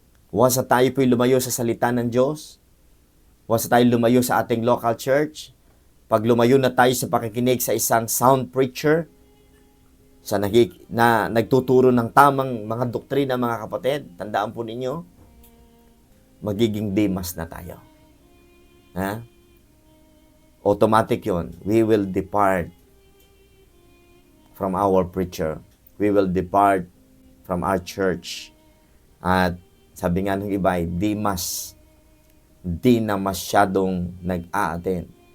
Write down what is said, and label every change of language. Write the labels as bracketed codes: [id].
[tl] Once na tayo po'y lumayo sa salita ng Diyos, once na tayo lumayo sa ating local church, pag lumayo na tayo sa pakikinig sa isang sound preacher, na nagtuturo ng tamang mga doktrina, mga kapatid, tandaan po ninyo, magiging Demas na tayo. Ha? Automatic yon. [en] We will depart from our preacher. We will depart from our church. [tl] At sabi nga ng iba, Demas, di na masyadong nag-a-attend.